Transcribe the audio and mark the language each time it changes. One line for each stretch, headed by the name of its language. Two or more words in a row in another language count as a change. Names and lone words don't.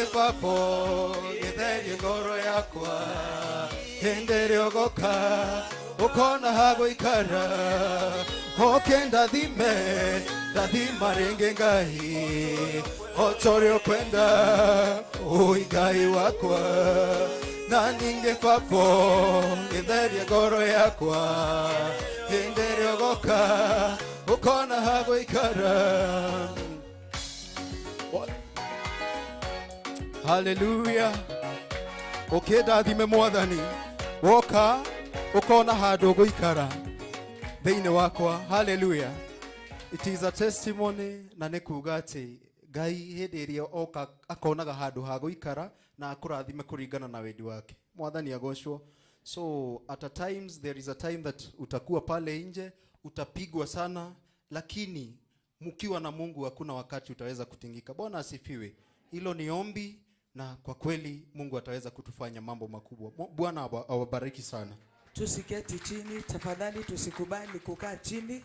Kikuyu: papo githerie ngoro yakwa hindire ugoka ukona hagwikara okenda thime ndathima ringi ngai otorio kwenda uingai wakwa na ninge papo githerie ngoro yakwa hindire ugoka ukona hagwikara. Hallelujah. Okenda thime mwathani woka ukona handu guikara thiini wakwa. Hallelujah.
English: It is a testimony
Kikuyu: na nikuga ati Ngai hindi iria oka akonaga handu ha guikara na akurathime kuringana na wendi wake. Mwathani agocwo.
English: So at a times there is a time that
Swahili: utakuwa pale nje utapigwa sana, lakini mkiwa na Mungu hakuna wakati utaweza kutingika. Bwana asifiwe. Hilo ni ombi na kwa kweli Mungu ataweza kutufanya mambo makubwa. Bwana awabariki sana. Tusiketi chini tafadhali, tusikubali kukaa chini.